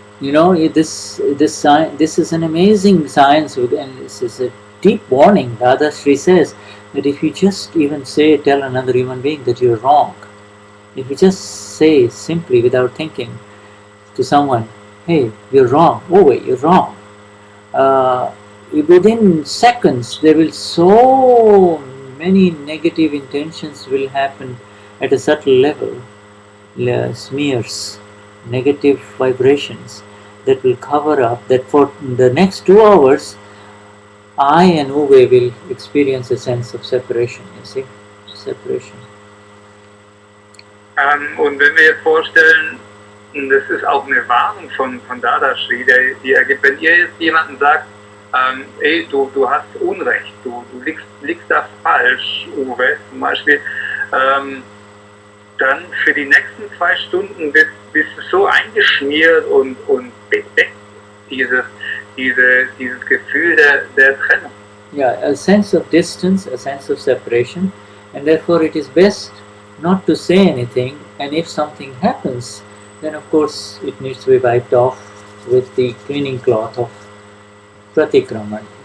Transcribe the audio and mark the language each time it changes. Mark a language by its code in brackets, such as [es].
[en] You know, this is an amazing science, and this is a deep warning. Dadashri says that if you just even tell another human being that you're wrong, if you just say simply without thinking to someone, hey, you're wrong, oh wait, you're wrong, within seconds there will so many negative intentions will happen at a subtle level, smears, negative vibrations that will cover up, that for the next 2 hours I and Uwe will experience a sense of separation, you see, separation. [de] Und wenn wir jetzt vorstellen, das ist auch eine Warnung von Dadashri, die ergibt, wenn ihr jetzt jemandem sagt, ey, du hast Unrecht, du liegst da falsch, Uwe zum Beispiel, dann für die nächsten 2 Stunden bist du so eingeschmiert und bedeckt, dieses Gefühl der Trennung. [en] Yeah, a sense of distance, a sense of separation, and therefore it is best not to say anything, and if something happens, then of course it needs to be wiped off with the cleaning cloth of pratikraman.